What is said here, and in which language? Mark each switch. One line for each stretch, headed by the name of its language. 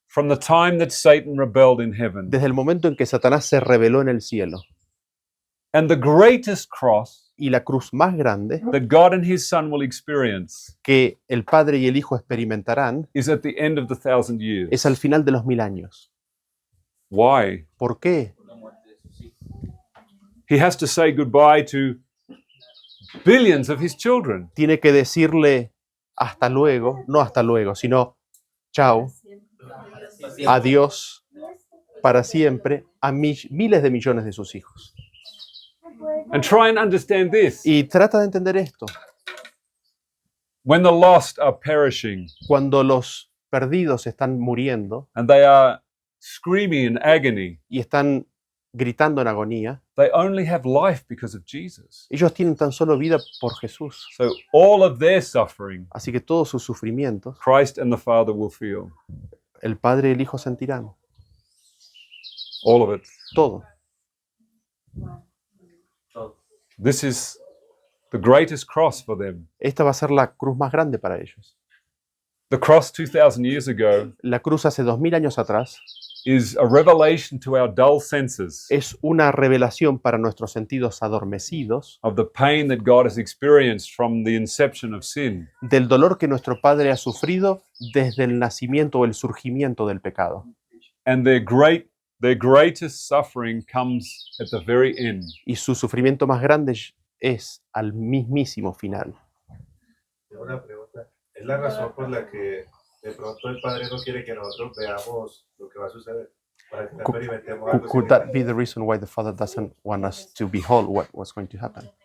English: from the time that Satan rebelled in heaven.
Spanish: desde el momento en que Satanás se rebeló en el cielo.
English: And the greatest cross
Spanish: Y la cruz más grande
English: that God and his Son will experience
Spanish: que el Padre y el Hijo experimentarán
English: is at the end of the 1,000 years.
Spanish: es al final de los 1000 años.
English: Why?
Spanish: ¿Por qué?
English: He has to say goodbye to billions of his children.
Spanish: Tiene que decirle hasta luego, no hasta luego, sino chao, adiós, para siempre, a miles de millones de sus hijos.
English: And try and understand this.
Spanish: Y trata de entender esto.
English: When the lost are perishing
Spanish: Cuando los perdidos están muriendo
English: and they are screaming in agony,
Spanish: y están gritando en agonía,
English: they only have life because of Jesus.
Spanish: ellos tienen tan solo vida por Jesús.
English: So all of their suffering,
Spanish: Así que todos sus sufrimientos,
English: Christ and the Father will feel.
Spanish: el Padre y el Hijo sentirán.
English: All of it.
Spanish: Todo.
English: This is the greatest cross for them.
Spanish: Esta va a ser la cruz más grande para ellos.
English: The cross 2,000 years ago
Spanish: La cruz hace 2000 años atrás
English: is a revelation to our dull senses
Spanish: es una revelación para nuestros sentidos adormecidos
English: of the pain that God has experienced from the inception of sin.
Spanish: del dolor que nuestro Padre ha sufrido desde el nacimiento o el surgimiento del pecado.
English: And their greatest suffering comes at the very end.
Spanish: Y su sufrimiento más grande es al mismísimo final. Tengo una pregunta. ¿Es la razón por la que de pronto el Padre no quiere que nosotros veamos lo que va a suceder? Para que no experimentemos algo
English: Could that be the reason why the Father doesn't want us to behold what's going to happen?